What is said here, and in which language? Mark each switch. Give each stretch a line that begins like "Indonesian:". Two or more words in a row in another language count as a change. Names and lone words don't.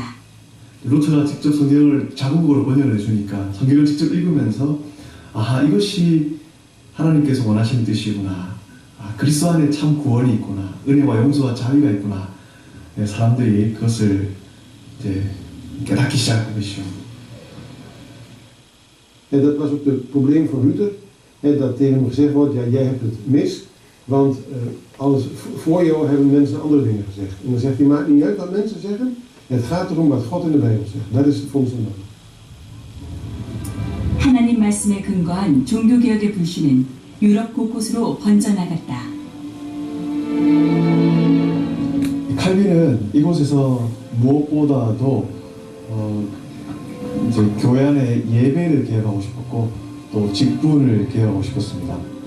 Korean: 루터가 직접 성경을 자국어로 번역을 해주니까 성경을 직접 읽으면서 이것이 하나님께서 원하시는 뜻이구나. 그리스도 안에 참 구원이 있구나. 은혜와 용서와 자비가 있구나. 사람들이 그것을 이제 깨닫기 시작한 것이죠.
Dutch: En dat was ook het probleem van Luther. Dat tegen hem gezegd wordt, ja, jij hebt het mis, want alles voor jou hebben mensen andere dingen gezegd. En dan zegt hij, maakt niet uit wat mensen zeggen, het gaat erom wat God in de Bijbel zegt. Dat is het fundament.
Korean: 하나님 말씀에 근거한 종교개혁의 불씨는 유럽 곳곳으로 번져나갔다. 칼빈은 이곳에서 무엇보다도 이제 교회 안에 예배를 개혁하고 싶었고 또 직분을 개혁하고 싶었습니다.